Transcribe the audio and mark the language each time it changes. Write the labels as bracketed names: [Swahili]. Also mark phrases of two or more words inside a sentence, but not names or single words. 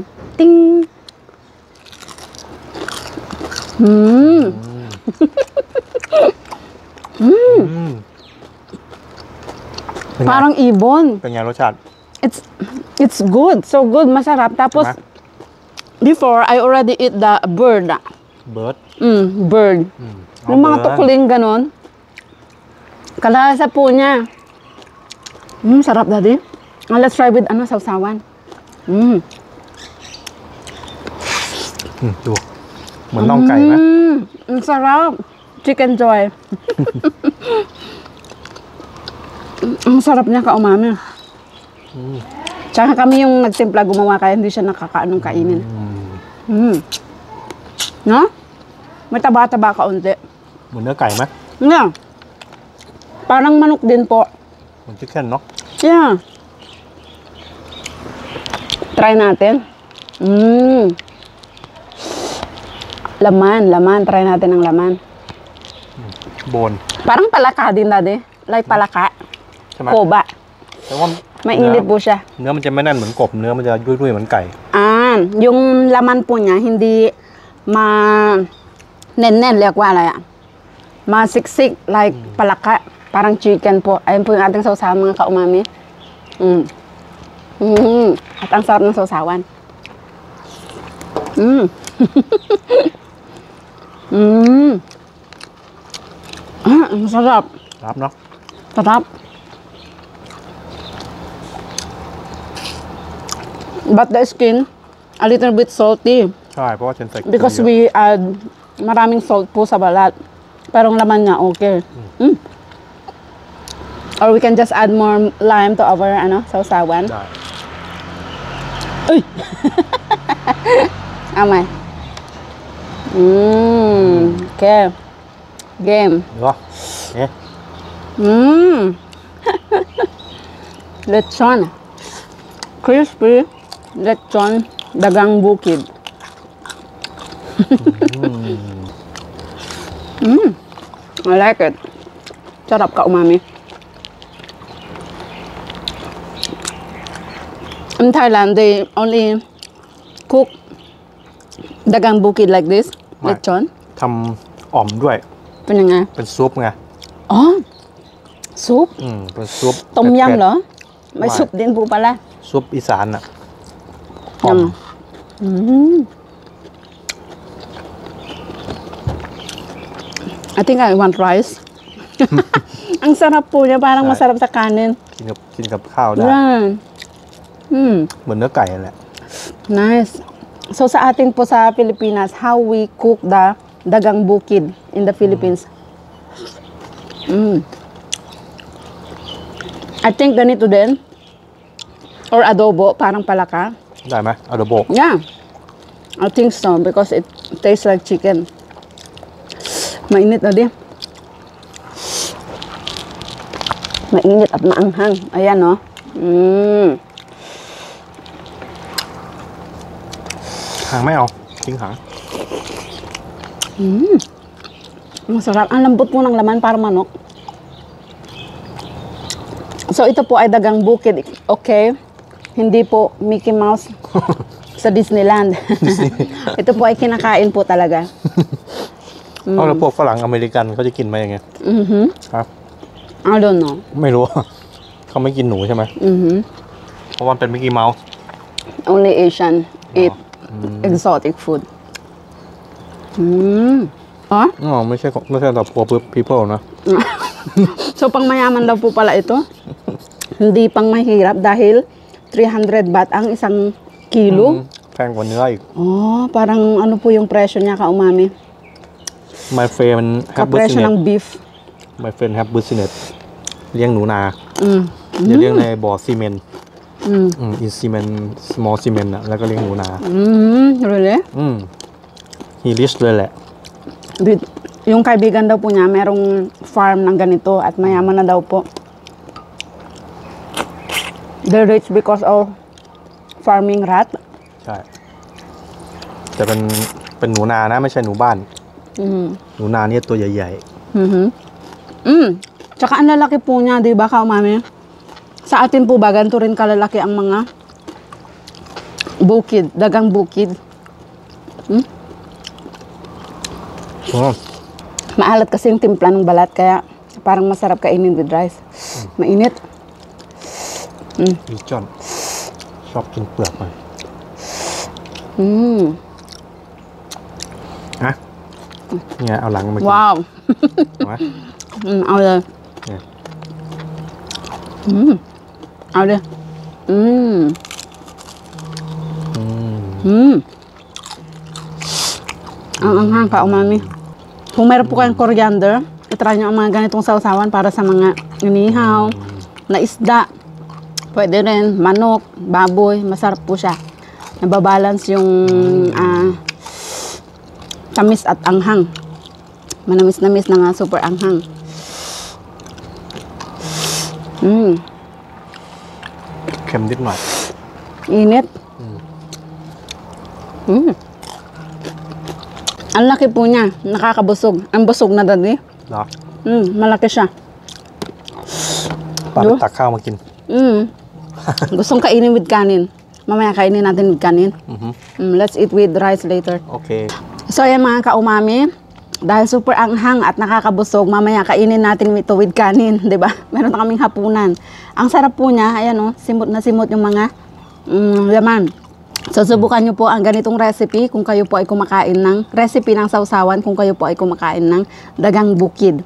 [Filipino] Ting! Parang ibon. [Thai] เป็นไงรสชาติ [English] It's good. So good. [Filipino] Masarap. Tapos, [English] before, I already eat the bird. เบิร์ด Bird. [Filipino] Yung mga tukuling ganon. Kalasa po niya. Sarap, daddy. [English] Let's try with sausawan. [Thai] ดูเหมือนน่องไก่ไหม [Filipino] Ang sarap. Chicken joy. Ang sarap niya ka-umami. Tsaka kami yung nagtimpla gumawa kaya hindi siya nakakaanong kainin. No? May taba-taba kaunti. [Thai] เหมือนเนื้อไก่ไหม [English] Yeah. [Filipino] Parang manok din po. [Thai] เหมือนชิคเก้นเนาะ [Filipino] Yeah. Try natin. Laman. Try natin ang laman. [English] โบน [Filipino] Parang palaka din, daddy. [English] Like palaka. [Thai] ใช่ไหม Koba. แต่ว่า [Filipino] Mainit po siya. [Thai] เนื้อมันจะไม่แน่นเหมือนกบเนื้อมันจะยุ่ยๆเหมือนไก่ [Filipino] Yung laman po niya, hindi nen-nen, liyak wa ala yan. Masiksik, like palaka. Parang chicken po. Ayun po yung ating sausawan, mga ka-umami. At ang sarap ng sausawan. Ang sarap. [Thai] รับเนาะ [Filipino] Sarap. [English] But the skin, a little bit salty. [Thai] ใช่เพราะว่าฉันใส่ [English] Because we add maraming salt [Filipino] po sa balat. Pero ang laman niya, okay. [English] Or we can just add more lime to our sausawan. [Thai] ได้ [Filipino] Uy! Amay. [English] Okay. Game. [Thai] เหรอเอ๊ะ [Filipino] Lechon. Crispy. Lechon. Dagang bukid. [English] I like it. [Filipino] Sarap ka umami. [English] In Thailand, they only cook [Filipino] dagang bukid [English] like this. [Filipino] Lechon. [Thai] ทำอ่อมด้วย เป็นยังไง เป็นซุปไง อ๋อ ซุป เป็นซุป ต้มยำเหรอ ไม่ ไม่ซุปดินปูปลาละ ซุปอีสานอ่ะอ่อม [English] I think I want rice. [Filipino] Ang sarap po niya, parang masarap sa kanin. [Thai] กินกับข้าวได้ [Filipino] Yan. [Thai] เหมือนเนื้อไก่นั่นแหละ [Filipino] Nice. So sa atin po sa Pilipinas, [English] how we cook the [Filipino] dagang bukid [English] in the Philippines. I think [Filipino] ganito din. Or adobo, parang palaka. [Thai] ได้ไหมอะโดโบ [English] Yeah. I think so because it tastes like chicken. [Filipino] Mainit na din. Mainit at maanghang. Ayan, no? [Thai] หางไม่เอาทิ้งหาง [Filipino] Masarap. Ang lambot po ng laman para manok. So, ito po ay dagang bukid. [English] Okay? [Filipino] Hindi po Mickey Mouse sa Disneyland. Ito po ay kinakain po talaga. [Thai] เอาแล้วพวกฝรั่งอเมริกันเขาจะกินไหมยังไงครับ [English] I don't know. [Thai] ไม่รู้ เขาไม่กินหนูใช่ไหมเพราะว่ามันเป็นมิกกี้เมาส์ [English] Only Asian eat exotic food. [Thai] อ๋อ ไม่ใช่สำหรับ [English] poor people [Thai] นะ [Filipino] So, pang mayaman daw po pala ito. Hindi pang mahirap dahil 300 baht ang isang kilo. [Thai] แพงกว่าเนื้ออีก [Filipino] Oh, parang ano po yung presyo niya ka-umami? [English] My friend have [Filipino] Ka-presyo ng [English] business beef. My friend have business [Thai] เลี้ยงหนูนาจะเลี้ยงในบ่อซีเมนต์ [English] in cement small cement [Thai] อะแล้วก็เลี้ยงหนูนา [English] Really? he rich [Thai] เลยแหละ [Filipino] Yung kaibigan daw po niya, merong farm ng ganito at mayaman na daw po. [English] They're rich because of farming rat. [Thai] ใช่แต่เป็นหนูนานะไม่ใช่หนูบ้านหนูนาเนี่ยตัวใหญ่ๆ [Filipino] Tsaka ang lalaki po niya, di ba, kaumami? Sa atin po ba, ganito rin kalalaki ang mga bukid, dagang bukid. Maalat kasi yung timpla ng balat, kaya parang masarap kainin with rice. Mainit. John. [Thai] ชอบกินเปลือกมันเนี่ยเอาหลังมากิน ว้าว เอาไหม เอาเลย เนี่ย เอาเลย [Filipino] ang anghang ka, umami. Kung meron po kayong coriander, itry nyo ang mga ganitong sausawan para sa mga inihaw, na isda. Pwede rin, manok, baboy, masarap po siya. Nababalance yung tamis at anghang. Manamis-namis na nga, super anghang. [Thai] Kem นิดหน่อย [Filipino] Init. Ang laki po niya, nakakabusog. Ang busog na dati. [Thai] เหรอ [Filipino] Malaki siya. [Thai] ปาไปตักข้าวมากิน [Filipino] Gustong kainin with kanin. Mamaya kainin natin with kanin. [English] Let's eat with rice later. [Thai] โอเค [Filipino] So ayan mga kaumami, dahil super anghang at nakakabusog, mamaya kainin natin ito with kanin, 'di ba? Meron na kaming hapunan. Ang sarap po niya, ayan oh, simot na simot yung mga laman. So subukan niyo po ang ganitong recipe kung kayo po ay kumakain ng recipe ng sausawan, kung kayo po ay kumakain ng dagang bukid.